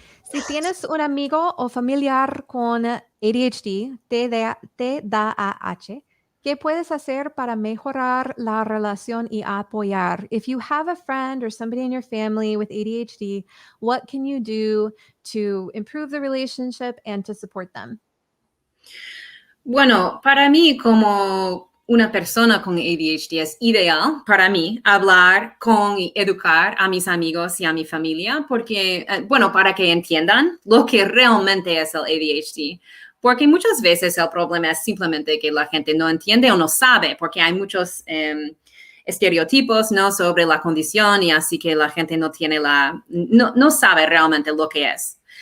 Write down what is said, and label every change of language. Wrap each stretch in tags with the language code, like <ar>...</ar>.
<es>Si tienes un amigo o familiar con ADHD, TDAH, ¿qué puedes hacer para mejorar la relación y apoyar?</es> <en>If you have a friend or somebody in your family with ADHD, what can you do to improve the relationship and to support them?</en> <es>Bueno, para mí, como una persona con ADHD, es ideal para mí hablar con y educar a mis amigos y a mi familia, porque, para que entiendan lo que realmente es el ADHD. Porque muchas veces el problema es simplemente que la gente no entiende o no sabe, porque hay muchos estereotipos, ¿no?, sobre la condición, y así que la gente no sabe realmente lo que es.</es>